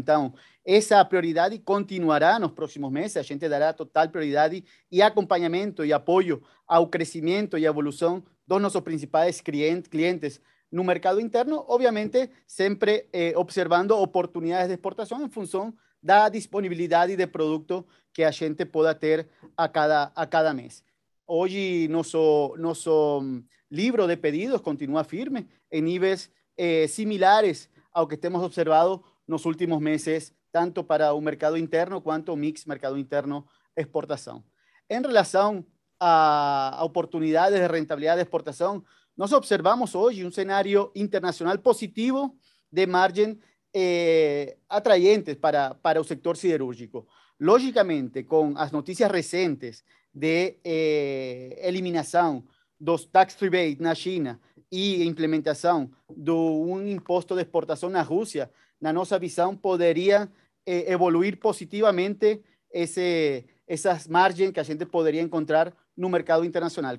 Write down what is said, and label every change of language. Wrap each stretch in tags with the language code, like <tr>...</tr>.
<pt>Então, essa prioridade continuará nos próximos meses, a gente dará total prioridade e acompanhamento e apoio ao crescimento e evolução dos nossos principais clientes no mercado interno, obviamente sempre observando oportunidades de exportação em função da disponibilidade de produto que a gente possa ter a cada mês. Hoje, nosso livro de pedidos continua firme em níveis similares ao que temos observado nos últimos meses, tanto para o mercado interno quanto o mix mercado interno exportação. Em relação</pt> <es>a oportunidades de rentabilidad de exportación,</es> <pt>nos observamos</pt> <es>hoy un escenario internacional positivo de margen atraentes para el sector siderúrgico. Lógicamente, con las noticias recientes de eliminación</es> <pt>dos tax rebates na China e implementação do imposto de exportação na Rússia, na nossa visão, poderia evoluir positivamente essas margens que a gente poderia encontrar no mercado internacional.</pt>